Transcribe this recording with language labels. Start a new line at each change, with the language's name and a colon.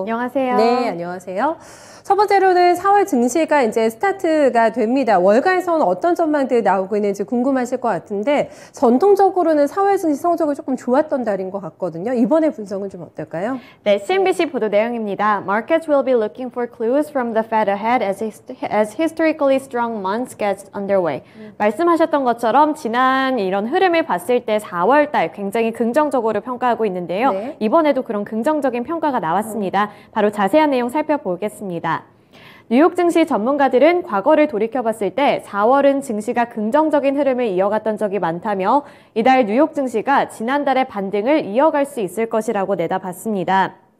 Korean: 안녕하세요. 네, 안녕하세요. 첫 번째로는 4월 증시가 이제 스타트가 됩니다. 월가에서는 어떤 전망들이 나오고 있는지 궁금하실 것 같은데 전통적으로는 4월 증시 성적이 조금 좋았던 달인 것 같거든요. 이번에 분석은 좀 어떨까요? 네, CNBC 보도 내용입니다.
English: Markets will be looking for clues from the Fed ahead as historically strong months get underway.
Korean: 말씀하셨던 것처럼 지난 이런 흐름을 봤을 때 4월 달 굉장히 긍정적으로 평가하고 있는데요. 네. 이번에도 그런 긍정적인 평가가 나왔습니다. 바로 자세한 내용 살펴보겠습니다. 뉴욕 증시 전문가들은 과거를 돌이켜봤을 때 4월은 증시가 긍정적인 흐름을 이어갔던 적이 많다며 이달 뉴욕 증시가 지난달의 반등을 이어갈 수 있을 것이라고 내다봤습니다.